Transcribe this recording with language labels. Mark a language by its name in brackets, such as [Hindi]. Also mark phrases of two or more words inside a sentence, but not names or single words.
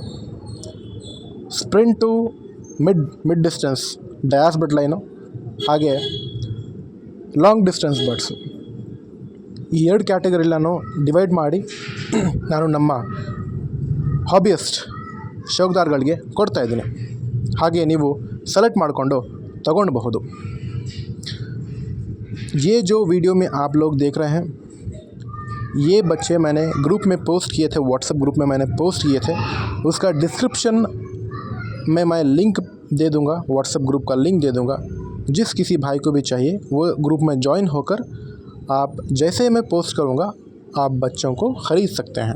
[English] sprint to mid distance Dias blood line, ಹಾಗೆ long distance birds. [Kannada] ಈ 2 ಕ್ಯಾಟಗರಿಲಿ ನಾನು ಡಿವೈಡ್ ಮಾಡಿ ನಾನು ನಮ್ಮ ಹಾಬಿಯಸ್ಟ್ ಶೌಕ್ದಾರ್ಗಳಿಗೆ ಕೊಡ್ತಾಯಿದ್ದೀನಿ. ಹಾಗೆ ನೀವು ಸೆಲೆಕ್ಟ್ ಮಾಡಿಕೊಂಡು ತಗೊಳ್ಬಹುದು. [Hindi] ये जो वीडियो में आप लोग देख रहे हैं, ये बच्चे मैंने ग्रुप में पोस्ट किए थे, व्हाट्सएप ग्रुप में मैंने पोस्ट किए थे. उसका डिस्क्रिप्शन में मैं लिंक दे दूँगा, व्हाट्सएप ग्रुप का लिंक दे दूँगा. जिस किसी भाई को भी चाहिए वो ग्रुप में ज्वाइन होकर आप जैसे मैं पोस्ट करूँगा आप बच्चों को ख़रीद सकते हैं.